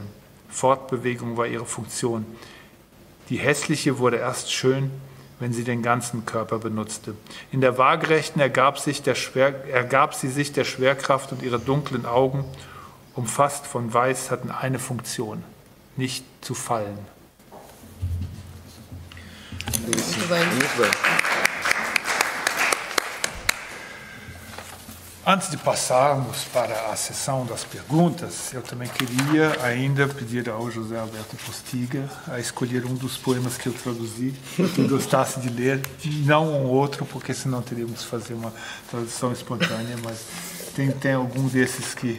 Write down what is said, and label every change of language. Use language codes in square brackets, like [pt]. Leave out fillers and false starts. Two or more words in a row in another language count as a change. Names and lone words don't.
[de] Fortbewegung war ihre Funktion. Die hässliche wurde erst schön, wenn sie den ganzen Körper benutzte. In der Waagerechten ergab sie sich der Schwerkraft und ihre dunklen Augen, umfasst von Weiß, hatten eine Funktion: nicht zu fallen. [pt] Muito bem. Antes de passarmos para a sessão das perguntas, eu também queria ainda pedir ao José Alberto Postiga a escolher um dos poemas que eu traduzi, que gostasse de ler, não um outro, porque senão teríamos que fazer uma tradução espontânea, mas tem algum desses que